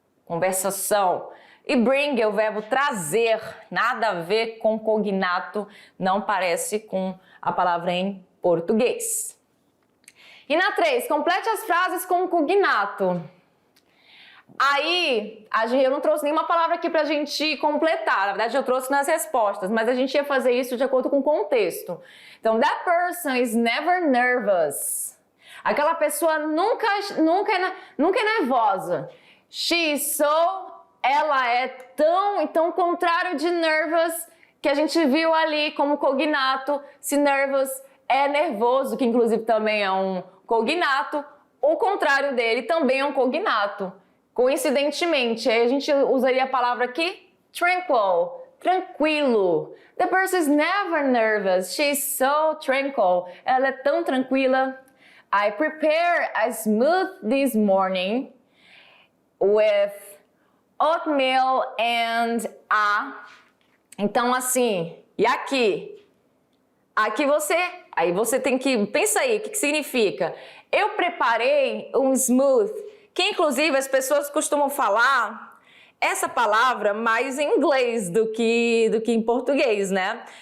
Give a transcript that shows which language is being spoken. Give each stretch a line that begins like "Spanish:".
Portuguese: Conversação. E bring é o verbo trazer, nada a ver com cognato, não parece com a palavra em português. E na 3, complete as frases com cognato. Aí, eu não trouxe nenhuma palavra aqui pra gente completar, na verdade eu trouxe nas respostas, mas a gente ia fazer isso de acordo com o contexto.
English: Então, that person is never nervous.
Portuguese: Aquela pessoa nunca é nervosa. She is so, ela é tão, então contrário de nervous, que a gente viu ali como cognato, se nervous é nervoso, que inclusive também é um cognato, o contrário dele também é um cognato. Coincidentemente, aí a gente usaria a palavra aqui, tranquil, tranquilo.
English: The person is never nervous, she's so tranquil.
Portuguese: Ela é tão tranquila.
English: I prepared a smoothie this morning with oatmeal and a...
Portuguese: Então assim, e aqui? Aqui aí você tem que, pensa aí, o que significa? Eu preparei um smoothie, que inclusive as pessoas costumam falar essa palavra mais em inglês do que em português, né?